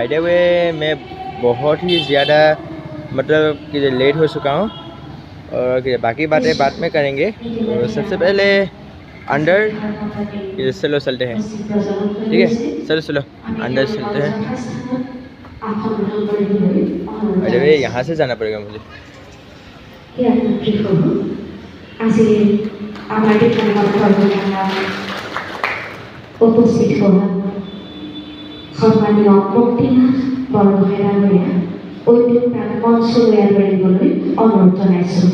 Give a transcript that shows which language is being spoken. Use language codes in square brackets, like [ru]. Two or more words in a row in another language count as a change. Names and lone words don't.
[en] by the way [hi] मैं बहुत ही ज़्यादा मतलब किधर लेट हो चुका हूँ और किधर बाकी बातें बाद में करेंगे। तो सबसे पहले अंदर किधर चलो चलते हैं, ठीक है। चलो चलो अंदर चलते हैं। [en] by the way [hi] यहाँ से जाना पड़ेगा मुझे। [as] আজি আমাৰ উপস্থিত হোৱা সন্মানীয় মুক্তিনাথ বৰগোহাঁইয়ে উদ্যোগ মঞ্চলৈ আগবাঢ়িবলৈ অনুৰোধ জনাইছোঁ।